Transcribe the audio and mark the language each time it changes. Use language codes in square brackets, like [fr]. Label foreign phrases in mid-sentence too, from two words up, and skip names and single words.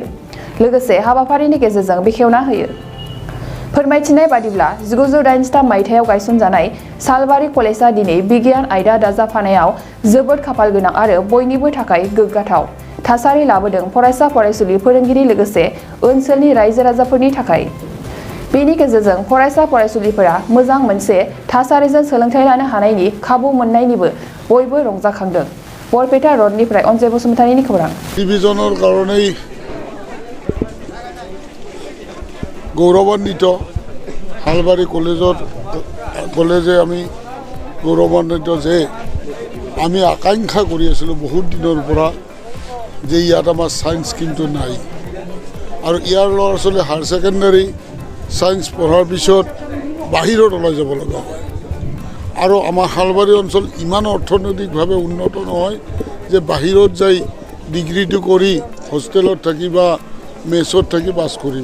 [brx] लोगोसे हाबाफारिनि गेजेरजों बेखेवना होयो। फोरमायथिनाय बादिब्ला 1983 मायथाइयाव गायसनजानाय सालबारि कलेजा दिनै बिगियान आयदा दाजाबफानायाव जोबोद खाफाल गोनां आरो बयनिबो थाखाय गोग्गाथाव थासारि लाबोदों फरायसा फरायसुलि फोरोंगिरि लोगोसे ओनसोलनि रायजो राजाफोरनि थाखाय। बेनि गेजेरजों फरायसा फरायसुलिफोरा मोजां मोनसे थासारिजों सोलोंथाइ लानो हानायनि खाबु मोननायनिबो बयबो रंजाखांदों। बरपेटा रडनिफ्राय अनजय बसुमतारीनि खौरां। [as] डिभिजনৰ কাৰণেই গৌৰৱান্বিত হালবাৰী কলেজে আমি গৌৰৱান্বিত যে আমি আকাংক্ষা কৰি আছিলোঁ বহুত দিনৰ পৰা যে ইয়াত আমাৰ সায়েন্স কিন্তু নাই আৰু ইয়াৰ ল'ৰা ছোৱালী [en] higher secondary science [as] পঢ়াৰ পিছত বাহিৰত ওলাই যাব লগা হয় আৰু আমাৰ হালবাৰী অঞ্চল ইমান অৰ্থনৈতিকভাৱে উন্নত নহয় যে বাহিৰত যাই ডিগ্ৰীটো কৰি হোষ্টেলত থাকি বা মেছত থাকি পাছ কৰিব।